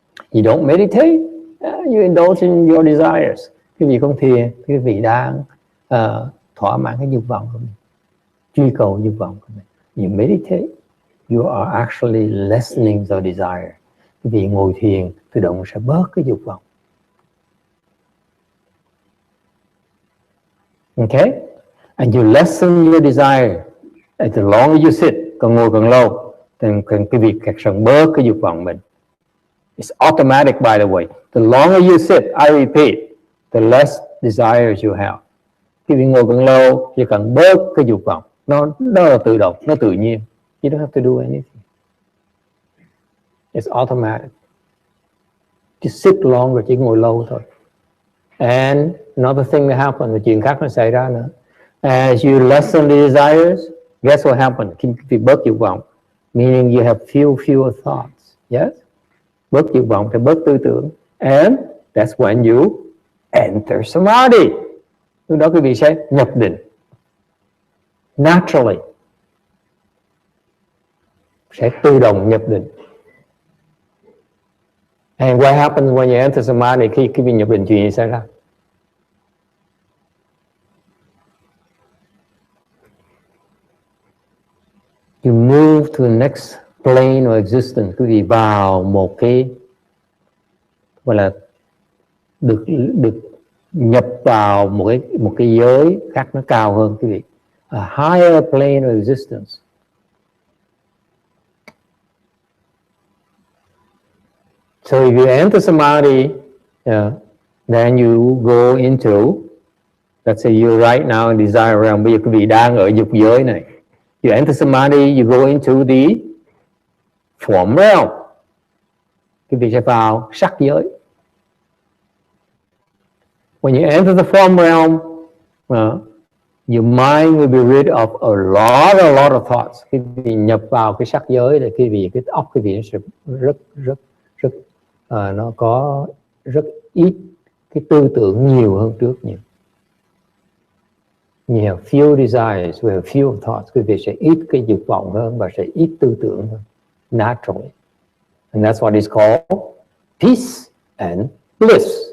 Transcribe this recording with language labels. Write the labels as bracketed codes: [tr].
[en] You don't meditate, you indulge in your desires. [vi] Cái vị không thiền, cái vị đang thỏa mãn cái dục vọng của mình, truy cầu dục vọng của mình. [en] You meditate, you are actually lessening the desire. [vi] Cái vị ngồi thiền tự động sẽ bớt cái dục vọng. [en] Okay? And you lessen your desire. And the longer you sit, [vi] càng ngồi càng lâu, thì cái việc càng bớt cái dục vọng mình. [en] It's automatic, by the way. The longer you sit, I repeat, the less desires you have. [vi] Cái việc ngồi càng lâu, thì càng bớt cái dục vọng. Nó là tự động, nó tự nhiên. [en] You don't have to do anything. It's automatic. Just sit longer, [vi] chỉ ngồi lâu thôi. [en] And another thing that happens, [vi] chuyện khác nó xảy ra nữa. [en] As you lessen the desires, guess what happens? [vi] Khi bị bớt dục vọng, [en] meaning you have fewer thoughts. Yes? [vi] Bớt dục vọng thì bớt tư tưởng. [en] And that's when you enter samadhi. [vi] Lúc đó quý vị sẽ nhập định. [en] Naturally. [vi] Sẽ tự động nhập định. [en] And what happens when you enter samadhi? [vi] Khi quý vị nhập định, chuyện gì xảy ra? [en] You move to the next plane of existence. [vi] Quý vị vào một cái gọi là được nhập vào một cái giới khác, nó cao hơn quý vị. [en] A higher plane of existence. So if you enter samadhi, then you go into, let's say you're right now in desire realm. [vi] Bây giờ quý vị đang ở dục giới này. [en] You enter samadhi, you go into the form realm. [vi] Quý vị sẽ vào sắc giới. [en] When you enter the form realm, your mind will be rid of a lot of thoughts. [vi] Khi vị nhập vào cái sắc giới thì cái óc quý vị nó sẽ rất nó có rất ít cái tư tưởng, nhiều hơn trước nhiều. [en] You have few desires, we have few thoughts. [vi] Quý vị sẽ ít cái dục vọng hơn và sẽ ít tư tưởng hơn. [en] Naturally. And that's what is called peace and bliss.